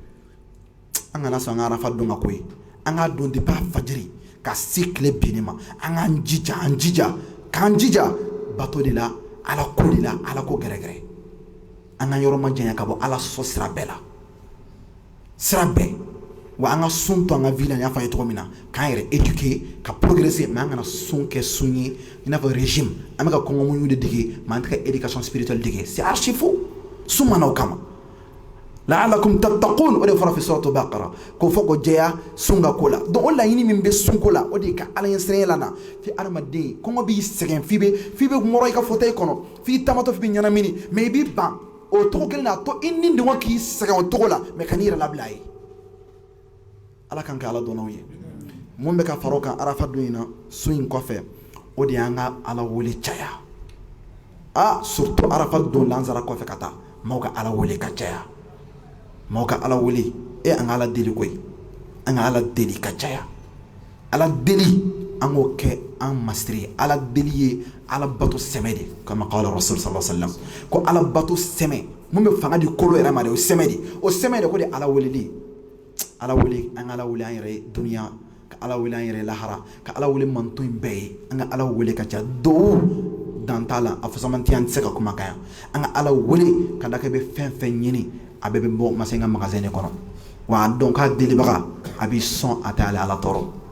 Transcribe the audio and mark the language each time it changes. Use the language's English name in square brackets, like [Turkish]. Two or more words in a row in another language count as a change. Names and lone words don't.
[Bambara] an kana sɔn an ka arafa don ka ko ye an k'a don depuis a fajiri ka se tile binni ma an k'an jija k'an jija bato de la ala ko de la ala ko gɛrɛgɛrɛ an ka yɔrɔ ma janya ka bɔ ala sɔsɔ sira bɛɛ la sira bɛɛ wa an ka sun to an ka vie la n y'a fɔ a ye cogo min na k'an yɛrɛ éduquer ka progresser mais an kana sun kɛ sun ye i n'a fɔ régime an bɛ ka kɔngɔmuɲu de dege mais an tɛ ka [French] éducation spirituelle [Bambara] dege [French] c'est archi faux [Bambara] sun ma na o kama [Arabic] لعلكم تتقون [Bambara] o de fɔra [Arabic] في سورة البقرة [Bambara] ko fɔ ko jɛya sun ka ko la donc o laɲini min bɛ sunko la o de ye ka ala ɲɛsiranɲɛ la na fi adamaden kɔngɔ b'i sɛgɛn f'i bɛ ŋɔrɔ i ka fauteuil kɔnɔ f'i tamatɔ f'i bɛ ɲɛnamini mais i b'i ban o tɔgɔ kelen na a to i ni dɔngɔ k'i sɛgɛn o tɔgɔ la mais ka n'i yɛrɛ labila a ye ala kan kɛ ala dɔnnaw ye mun bɛ ka fara o kan arafa don in na sun in kɔfɛ o de y'an ka ala wele caya surtout arafa don lansara kɔfɛ ka taa maaw ka ala wele ka caya maaw ka ala wele an ka ala deli koyi an ka ala deli ka caya ala deli an k'o kɛ an masiri ala deli ye ala bato sɛmɛ de kama [Arabic] قال رسول صلى الله عليه وسلم [Bambara] ko ala bato sɛmɛ mun bɛ fanga di kolo yɛrɛ ma de o sɛmɛ de ko de ala weleli ala wele an ka ala wele an yɛrɛ duniya ka ala wele an yɛrɛ lahara ka ala wele manto in bɛɛ ye an ka ala wele ka ca dow dan t'a la a fasamantiya an tɛ se ka kuma kan yan an ka ala wele ka da kɛ bɛ fɛn fɛn ɲini a bɛɛ bɛ bɔ masa in ka magasin de kɔnɔ wa a dɔn k'a delibaga a b'i sɔn a tɛ ale ala tɔɔrɔ